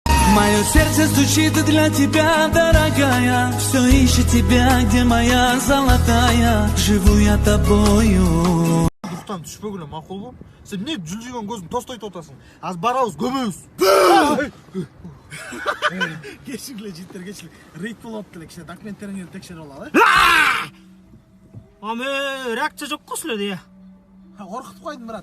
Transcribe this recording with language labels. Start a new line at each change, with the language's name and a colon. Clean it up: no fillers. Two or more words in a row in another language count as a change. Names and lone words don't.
Russian: Мое сердце стучит для тебя, дорогая. Все ищет тебя, где моя золотая. Живу я тобою.
Kyrgyz: Духтан түшпөгүлө макул бу. Сен эмне жүлжүгөн көзүң тостойт атасың? Аз барабыз, көмөбүз. Кечиңиле жигиттер, кечиңиле. Рейд болуп атты эле, кичине документтериңизди текшерип алалы. Аме, реакция жок го силерде. Коркутуп койдум, брат.